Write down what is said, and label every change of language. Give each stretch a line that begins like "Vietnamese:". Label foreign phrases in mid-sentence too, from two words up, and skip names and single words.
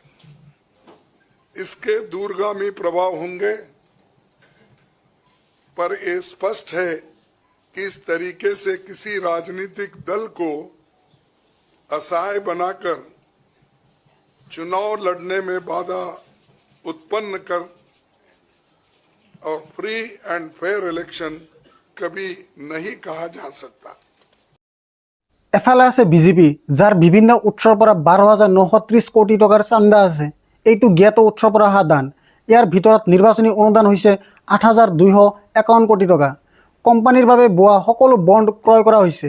Hindi: इसके दूरगामी प्रभाव होंगे, पर यह स्पष्ट है कि इस तरीके से किसी राजनीतिक दल को असहाय बनाकर चुनाव लड़ने में बाधा उत्पन्न कर और
English: free and fair election
Hindi: कभी नहीं कहा जा सकता।
Assamese: এফালে আছে বিজেপি, যাৰ বিভিন্ন উৎসৰ পৰা 12,930 কোটি টকাৰ চান্দা আছে। এইটো জ্ঞাত উৎসৰ পৰা অহা দান। ইয়াৰ ভিতৰত নিৰ্বাচনী অনুদান হৈছে 8,251 কোটি টকা। কোম্পানীৰ বাবে বোৱা সকলো বণ্ড ক্ৰয় কৰা হৈছে।